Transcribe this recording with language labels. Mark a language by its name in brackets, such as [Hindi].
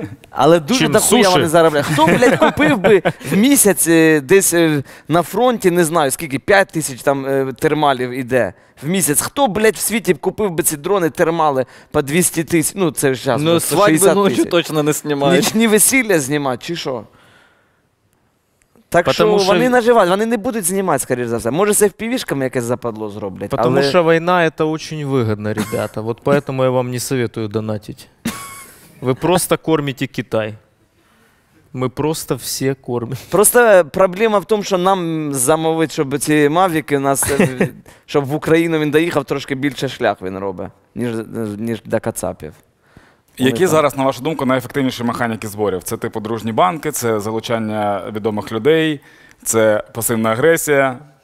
[Ukrainian] Але дуже дохуя вони заробляють. Хто, блядь, купив би в місяць десь на фронті, не знаю, скільки, 5 тисяч там термалів іде в місяць. Хто, блядь, в світі купив би ці дрони термали по 200 тисяч? Ну, це ж зараз. Ну, свадьби ночі точно не знімають. Нічні весілля знімати, чи що? Так [Russian] Потому [Ukrainian] що вони наживають, вони не будуть знімати, скоріш за все. Може, з FPV-шками якесь западло зроблять. [Russian] Потому что война — это очень выгодно, ребята. Вот поэтому я вам не советую донатить. Вы просто кормите Китай. Мы просто все кормим. [Ukrainian] Просто проблема в тому, що нам замовить, щоб ці мавіки, щоб в Україну він доїхав, трошки більше шлях він робить, ніж до кацапів. Які зараз, на вашу думку, найефективніші механіки зборів? Це типу дружні банки, це залучання відомих людей, це пасивна агресія.